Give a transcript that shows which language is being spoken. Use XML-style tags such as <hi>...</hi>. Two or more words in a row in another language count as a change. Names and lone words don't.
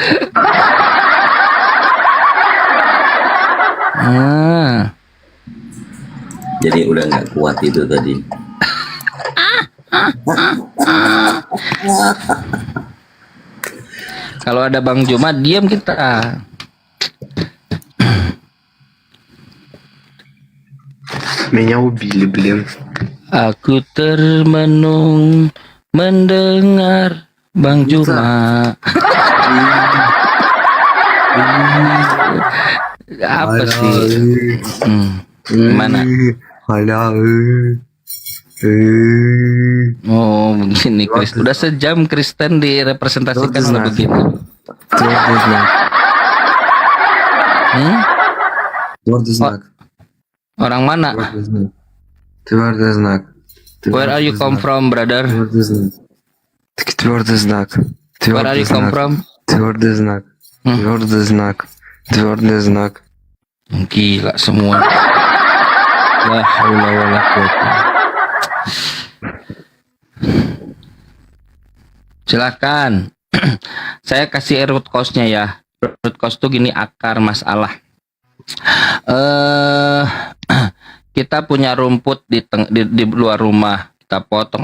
<id>Jadi udah nggak kuat itu tadi. Kalau ada Bang Jumat diam kita.</id> <ru>Меня убили, блин.</ru> <id>Aku termenung mendengar Bang Jumat. Apa sih? Gimana? Oh begini Kristen. Udah sejam Kristen direpresentasikan begini. Orang mana?</id> <en>Where are you come from, brother?</en> <ru>Твердый знак.</ru> <en>Where are you come from?</en> <ru>Твердый знак. Твердый знак. Твердый знак.</ru> <id>Gila semua.</id> <ar>لا حول ولا قوة.</ar> <id>Silakan. Saya kasih</id> <en>root cause-</en> <id>nya ya.</id> <en>Root cause</en> <id>itu gini, akar masalah. Kita punya rumput di luar rumah, kita potong.</id>